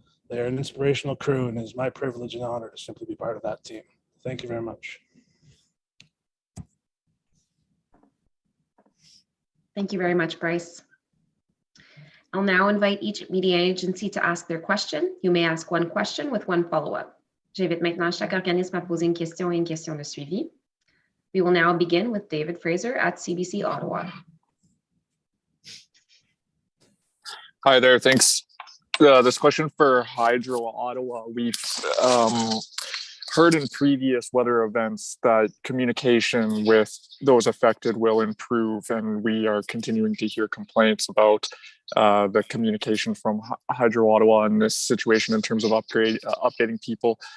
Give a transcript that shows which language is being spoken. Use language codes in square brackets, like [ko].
[en] They're an inspirational crew, and it is my privilege and honor to simply be part of that team. Thank you very much. Thank you very much, Bryce. I'll now invite each media agency to ask their question. You may ask one question with one follow-up. [fr] J'invite maintenant chaque organisme à poser une question et une question de suivi. [en] We will now begin with David Fraser at CBC Ottawa. Hi there, thanks. This question for Hydro Ottawa. We've heard in previous weather events that communication with those affected will improve, and we are continuing to hear complaints about the communication from Hydro Ottawa in this situation in terms of updating people.